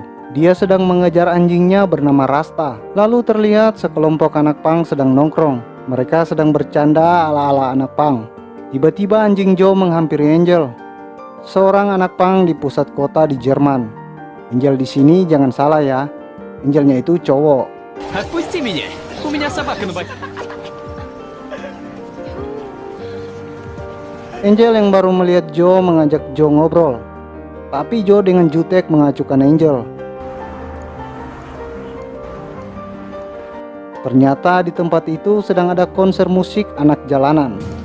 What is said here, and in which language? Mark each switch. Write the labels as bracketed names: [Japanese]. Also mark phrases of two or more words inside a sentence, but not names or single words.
[Indonesian] Dia sedang mengejar anjingnya bernama Rasta. Lalu terlihat sekelompok anak pang sedang nongkrong. Mereka sedang bercanda ala-ala anak pang. Tiba-tiba anjing Jo menghampiri Angel, seorang anak pang di pusat kota di Jerman. Angel di sini jangan salah ya, Angelnya itu cowok. [Russian] Отпусти меня! У меня собака на боку. [Indonesian] Angel yang baru melihat Joe mengajak Joe ngobrol, tapi Joe dengan jutek mengacukan Angel. Ternyata di tempat itu sedang ada konser musik anak jalanan.